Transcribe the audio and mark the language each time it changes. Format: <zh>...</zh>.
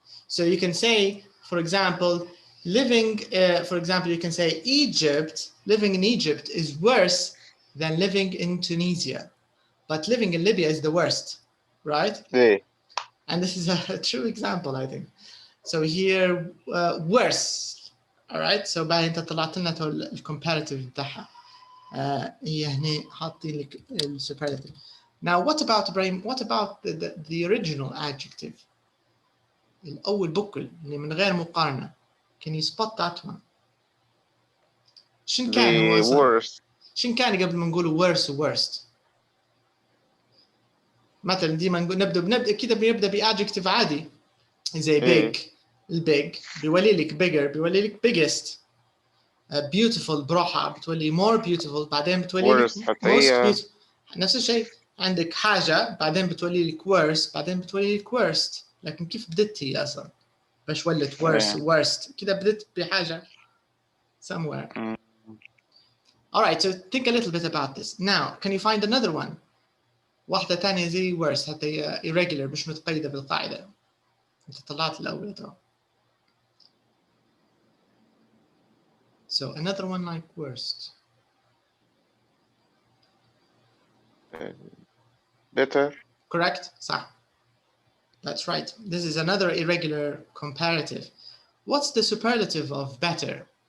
<en>So you can say, for example, you can say living in Egypt is worse than living in Tunisia. But living in Libya is the worst, right? Yeah. And this is a true example, I think. So here, worse. All right.</en> <ar>So بعد انت طلعت لنا الcomparative بتاعها. هي هنا حاطين لك superlative.</ar> <en>Now, what about Ibrahim? What about the original adjective?</en> <ar>الأول بكل اللي من غير مقارنة.</ar> <en>Can you spot that one?</en> <ar>شن كان هو أصلاً؟</ar> <en>worst.</en> <ar>شن كان قبل ما نقول worse و worst؟ مثلا ديما نقول نبدأ كده بنبدأ بadjective عادي زي big. البيج بيولي لك bigger بيولي لك biggest. beautiful بروحها بتولي</ar> <en>more beautiful</en> <ar>بعدين بتولي لك</ar> <en>most beautiful.</en> <ar>نفس الشيء عندك حاجة بعدين بتولي لك worse بعدين بتولي لك worst. لكن كيف بدت هي أصلا؟ باش ولت worst كده بدت بحاجة</ar> <en>somewhere. All right, so think a little bit about this. Now, can you find another one?</en> <ar>واحدة تانية زي worse حتى هي irregular مش متقيدة بالقاعدة. أنت طلعت الأول ترى.</ar> <en>So another one like worst. Better. Correct?</en> <ar>صح.</ar> <en>That's right. This is another irregular comparative. What's the superlative of better?</en>